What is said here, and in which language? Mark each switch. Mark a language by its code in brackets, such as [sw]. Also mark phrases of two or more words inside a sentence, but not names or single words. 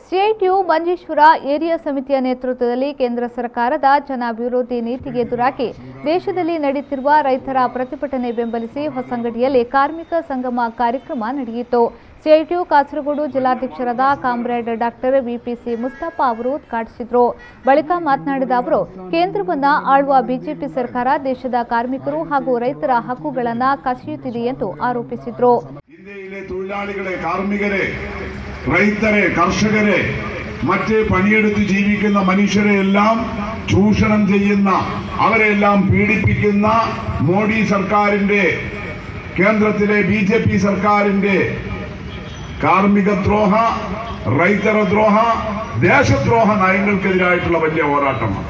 [kn] ಸಿಐಟಿಯು ಮಂಜೇಶ್ವರ ಏರಿಯಾ ಸಮಿತಿಯ ನೇತೃತ್ವದಲ್ಲಿ ಕೇಂದ್ರ ಸರ್ಕಾರದ ಜನಾಭಿವೃದ್ಧಿ ನೀತಿಗೆ ಎದುರಾಗಿ ದೇಶದಲ್ಲಿ ನಡೆಯುತ್ತಿರುವ ರೈತರ ಪ್ರತಿಭಟನೆ ಬೆಂಬಲಿಸಿ ಹೊಸಂಗಡಿಯಲ್ಲಿ ಕಾರ್ಮಿಕ ಸಂಗಮ ಕಾರ್ಯಕ್ರಮ ನಡೆಯಿತು. ಸಿಐಟಿಯು ಕಾಸರಗೋಡು ಜಿಲ್ಲಾಧ್ಯಕ್ಷರಾದ ಕಾಮ್ರೇಡ್ ಡಾಕ್ಟರ್ ವಿಪಿಸಿ ಮುಸ್ತಫಾ ಅವರು ಉದ್ಘಾಟಿಸಿದರು. ಬಳಿಕ ಮಾತನಾಡಿದ ಅವರು, ಕೇಂದ್ರವನ್ನ ಆಳುವ ಬಿಜೆಪಿ ಸರ್ಕಾರ ದೇಶದ ಕಾರ್ಮಿಕರು ಹಾಗೂ ರೈತರ ಹಕ್ಕುಗಳನ್ನು ಕಸಿಯುತ್ತಿದೆ ಎಂದು ಆರೋಪಿಸಿದರು. [ml] റൈതരെ കർഷകരെ മറ്റ് പണിയെടുത്ത് ജീവിക്കുന്ന മനുഷ്യരെയെല്ലാം ചൂഷണം ചെയ്യുന്ന അവരെല്ലാം പീഡിപ്പിക്കുന്ന മോഡി സർക്കാരിന്റെ കേന്ദ്രത്തിലെ ബിജെപി സർക്കാരിന്റെ കാർമിക ദ്രോഹ റൈതര ദ്രോഹ ദേശദ്രോഹ നയങ്ങൾക്കെതിരായിട്ടുള്ള വലിയ പോരാട്ടമാണ്.